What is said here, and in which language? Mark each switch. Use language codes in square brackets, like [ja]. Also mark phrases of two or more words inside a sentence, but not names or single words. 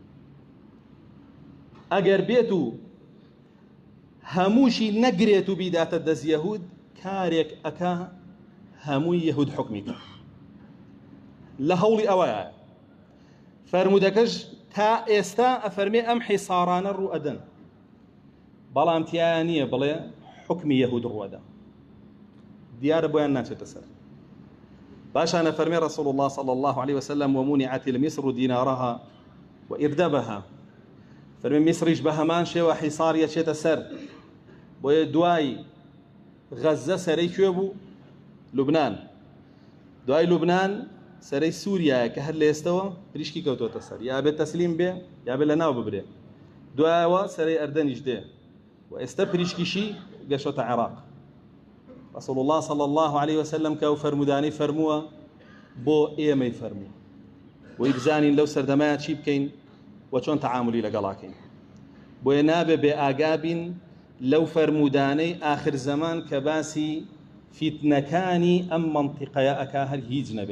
[ckb] ئەگەر بێت و هەمووشی نەگرێت و بیداتە دەست یەهود، کارێک ئەکا هەمووی یەهود حکمی کە لە هەوڵی ئەوەیە. فەرمودەکەش تا ئێستا ئەفەرمێ ئەم حیسارانە ڕوو ئەدەن، بەڵام تیایان نییە بڵێ حکمی یەهود ڕوەدا، دیارە بۆیان ناچێتە سەر. باشان ئەفەرمێ [ar] رسول الله صلى الله عليه وسلم ومنعت المصر دينارها وإردبها، [ckb] فەرمێ میسریش بە هەمان شێوە حیساریە چێتە سەر. بۆیە دوای غەزە سەرەی کوێ بوو؟ لوبنان. دوای لوبنان سەرەی سووریایە کە هەر لە ئێستەوە پریشکی کەوتۆتە سەر، یا بێت تەسلیم بێ یا بێت لە ناو ببرێ. دوایەوە سەرەی ئەردەنیش دێ، و ئێستا پریشکیشی گەشتە عێراق. [ar] رسول الله صلى الله عليه وسلم [ckb] کە ئەو فەرمودانەی فەرمووە بۆ ئێمەی فەرموو، بۆی بزانین لەو سەردەمایە چی بکەین و چۆن تەعاملی لەگەڵاکەین. بۆیە نابێ بێ ئاگابین لەو فەرمودانەی آخر زەمان کە باسی فیتنەکانی ئەم مەنتیقەیە ئەکا هەر هیچ نەبێ.